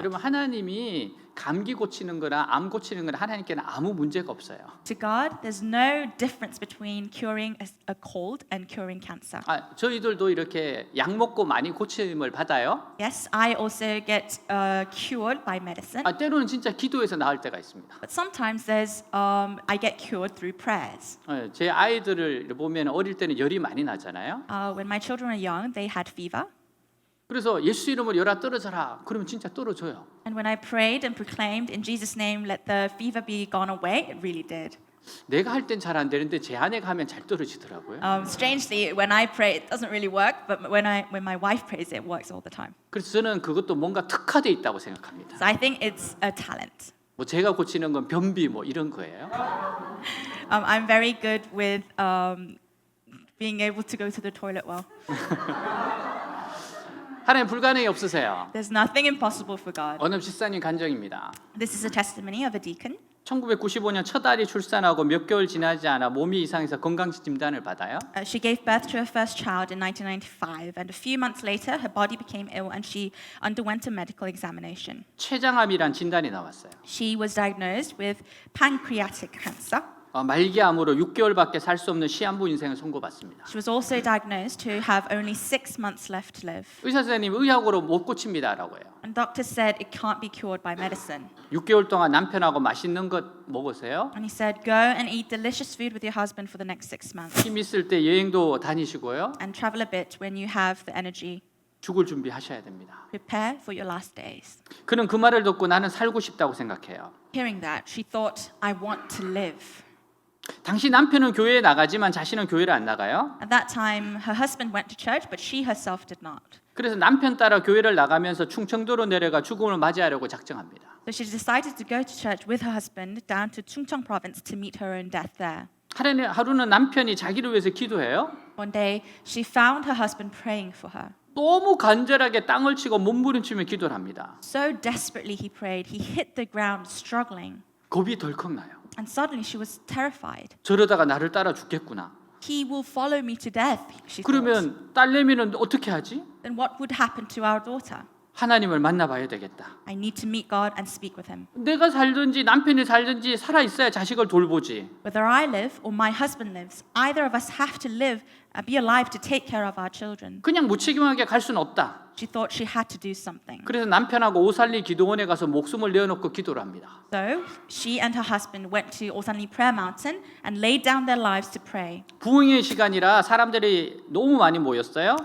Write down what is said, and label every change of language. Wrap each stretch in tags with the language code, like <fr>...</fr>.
<ko>여러분 하나님이 감기 고치는 거나 암 고치는 거나 하나님께는 아무 문제가 없어요.</ko> <en>To God, there's no difference between curing a cold and curing cancer.</en> <ko>저희들도 이렇게 약 먹고 많이 고침을 받아요.</ko> <en>Yes, I also get cured by medicine,</en> <ko>때로는 진짜 기도해서 나을 때가 있습니다.</ko> <en>but sometimes I get cured through prayers.</en> <ko>제 아이들을 보면 어릴 때는 열이 많이 나잖아요.</ko> <en>When my children were young, they had fever.</en> <ko>그래서 예수 이름으로 열아 떨어져라. 그러면 진짜 떨어져요.</ko> <en>And when I prayed and proclaimed in Jesus' name, let the fever be gone away, it really did.</en> <ko>내가 할 땐 잘 안 되는데 제 아내가 하면 잘 떨어지더라고요.</ko> <en>Strangely, when I pray, it doesn't really work, but when my wife prays, it works all the time.</en> <ko>그래서 저는 그것도 뭔가 특화돼 있다고 생각합니다.</ko> <en>So I think it's a talent.</en> <ko>뭐 제가 고치는 건 변비 뭐 이런 거예요.</ko> <en>I'm very good with being able to go to the toilet well.</en> <ko>하나님 불가능이 없으세요.</ko> <en>There's nothing impossible for God.</en> <ko>어느 집사님 간증입니다.</ko> <en>This is a testimony of a deacon.</en> <ko>1995년 첫 아이 출산하고 몇 개월 지나지 않아 몸이 이상해서 건강식 진단을 받아요.</ko> <en>She gave birth to her first child in 1995, and a few months later, her body became ill and she underwent a medical examination.</en> <ko>췌장암이란 진단이 나왔어요.</ko> <en>She was diagnosed with pancreatic cancer.</en> <ko>말기암으로 6개월밖에 살 수 없는 시한부 인생을 선고받습니다.</ko> <en>She was also diagnosed to have only 6 months left to live.</en> <ko>의사 선생님 의학으로 못 고칩니다라고 해요.</ko> <en>And doctors said it can't be cured by medicine.</en> <ko>6개월 동안 남편하고 맛있는 것 먹으세요.</ko> <en>And he said, go and eat delicious food with your husband for the next 6 months.</en> <ko>힘 있을 때 여행도 다니시고요.</ko> <en>And travel a bit when you have the energy.</en> <ko>죽을 준비하셔야 됩니다.</ko> <en>Prepare for your last days.</en> <ko>그는 그 말을 듣고 나는 살고 싶다고 생각해요.</ko> <en>Hearing that, she thought, I want to live.</en> <ko>당시 남편은 교회에 나가지만 자신은 교회를 안 나가요.</ko> <en>At that time, her husband went to church, but she herself did not.</en> <ko>그래서 남편 따라 교회를 나가면서 충청도로 내려가 죽음을 맞이하려고 작정합니다.</ko> <en>So she decided to go to church with her husband down to Chungcheong province to meet her own death there.</en> <ko>하루는 남편이 자기를 위해서 기도해요.</ko> <en>One day, she found her husband praying for her.</en> <ko>너무 간절하게 땅을 치고 몸부림치며 기도를 합니다.</ko> <en>So desperately he prayed, he hit the ground struggling.</en> <ko>겁이 덜컥 나요.</ko> <en>And suddenly she was terrified.</en> <ko>저러다가 나를 따라 죽겠구나.</ko> <en>He will follow me to death, she thought.</en> <ko>그러면 딸내미는 어떻게 하지?</ko> <en>Then what would happen to our daughter?</en> <ko>하나님을 만나봐야 되겠다.</ko> <en>I need to meet God and speak with him.</en> <ko>내가 살든지 남편이 살든지 살아 있어야 자식을 돌보지.</ko> <en>Whether I live or my husband lives, either of us have to live and be alive to take care of our children.</en> <ko>그냥 무책임하게 갈 수는 없다.</ko> <en>She thought she had to do something.</en> <ko>그래서 남편하고 오살리 기도원에 가서 목숨을 내어놓고 기도를 합니다.</ko> <en>So she and her husband went to Osanli Prayer Mountain and laid down their lives to pray.</en> <ko>부흥의 시간이라 사람들이 너무 많이 모였어요.</ko>